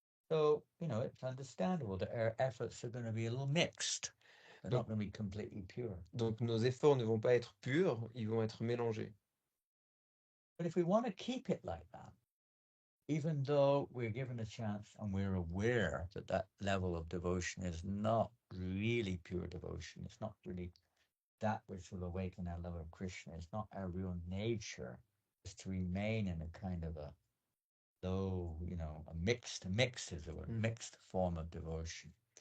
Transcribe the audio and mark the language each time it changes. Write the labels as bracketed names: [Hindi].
[English] So, it's understandable that our efforts are going to be a little mixed. They're not going to be completely pure. [French] Donc nos efforts ne vont pas être purs, ils vont être mélangés. [English] But if we want to keep it like that, even though we're given a chance and we're aware that that level of devotion is not really pure devotion, it's not really that which will awaken our love of Krishna, it's not our real nature, is to remain in a kind of a low, a mixed is the word, mixed form of devotion.